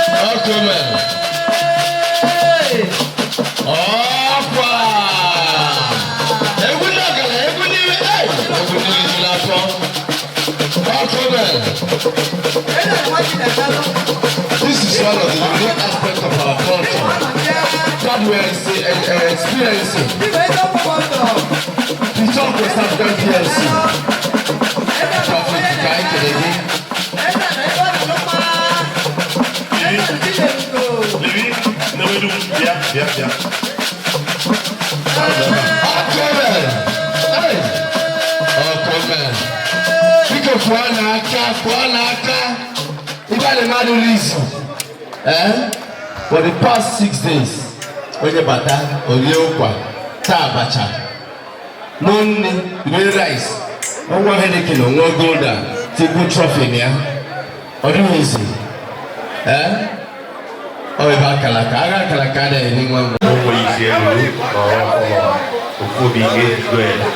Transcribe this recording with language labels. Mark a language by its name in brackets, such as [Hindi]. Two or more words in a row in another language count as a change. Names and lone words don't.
[Igbo] Ọkụ mere. Hey! Ọkwa! Egwu ndị ọgaranya, egwu ndị, hey! Egwu ndị ejula afọ. [English] Our children, this is one of the unique aspects of our culture that we are ex-, eh, eh, experiencing. The Church West African P L C. Prophet Ibrahim Kennedy. [Igbo] Levi, Levi, Levi, bịa, bịa, bịa. Hey! Ọkụ mere. Biko, pụọ n'aka, pụọ n'aka. Ibe a na-eme adịghị izu. Eh? [English] For the past six days, [Igbo] onye bata, o rie ụkwa, taa abacha, ṅụọ nri, rie rice, ọ ṅụọ Heineken, ọ ṅụọ Gulder, tigbu trophy ya. Ọ dịghị izi. Eh? Ọ bụ ebe akara aka. Agha akara aka adịghị eme nwa ngwa. O nwere isi elu, ọ, ọ, ofu obi ihe ejikọ ya.